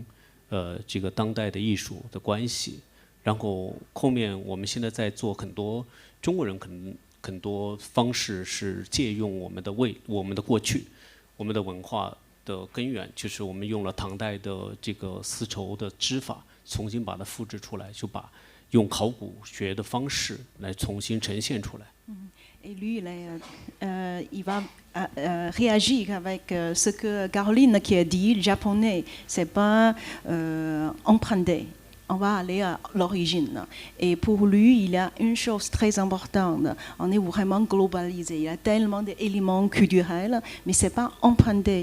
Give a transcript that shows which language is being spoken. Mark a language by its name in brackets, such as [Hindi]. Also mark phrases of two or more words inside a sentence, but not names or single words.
[Chinese] 这个当代的艺术的关系，然后后面我们现在在做很多中国人很多方式是借用我们的过去，我们的文化的根源，就是我们用了唐代的这个丝绸的织法，重新把它复制出来，就把用考古学的方式来重新呈现出来。 [French] Et lui, il va réagir avec ce que Caroline qui a dit, le japonais, c'est pas emprunter. On va aller à l'origine. Et pour lui, il y a une chose très importante. On est vraiment globalisé. Il y a tellement d'éléments culturels, mais c'est pas emprunter.